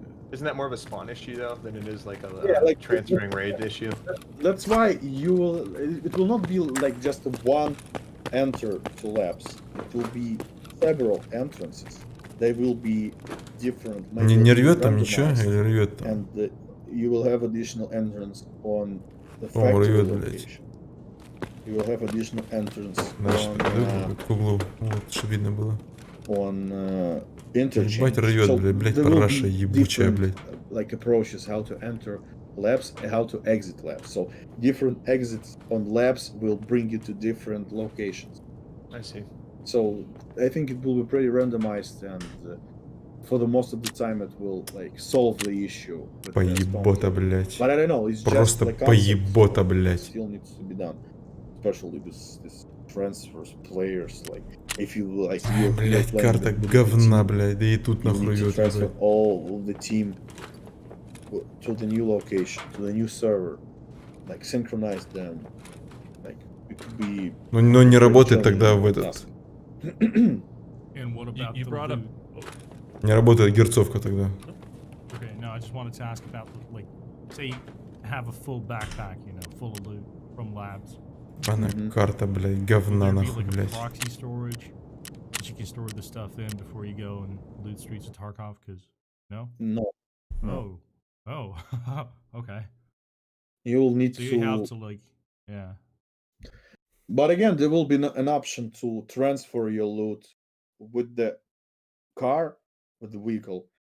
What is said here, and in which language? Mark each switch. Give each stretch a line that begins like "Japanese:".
English: Isn't that more of a spawn issue though than it is like a transferring raid issue? That's why it will not be like just one enter to labs. It will be several entrances. They will be different.
Russian: Не рвет там ничего или рвет там?
English: And you will have additional entrance on the factory location. You will have additional entrance
Russian: к углу, вот, чтобы видно было.
English: On interchange.
Russian: Ебать рвет, блядь, параша ебучая, блядь.
English: Like approaches how to enter labs and how to exit labs. So different exits on labs will bring you to different locations. I see. So I think it will be pretty randomized, and for the most of the time it will like solve the issue.
Russian: Поебота, блядь.
English: But I don't know, it's
Russian: просто
English: just
Russian: поебота, блядь.
English: Still needs to be done, especially this transfers players, like if you like.
Russian: Блядь, карта говна, блядь, да и тут нахуй рвет.
English: Transfer all of the team to the new location, to the new server, like synchronize them, like it could be.
Russian: Но не работает тогда в этот.
English: You brought up.
Russian: Не работает герцовка тогда.
English: Okay, no, I just wanted to ask about like, say, have a full backpack, you know, full of loot from labs.
Russian: Она карта, блядь, говна нахуй, блядь.
English: Proxy storage that you can store the stuff in before you go and loot Streets of Tarkov, because no. Oh, okay. You'll need so you have to like, yeah. But again, there will be an option to transfer your loot with the car, with the vehicle.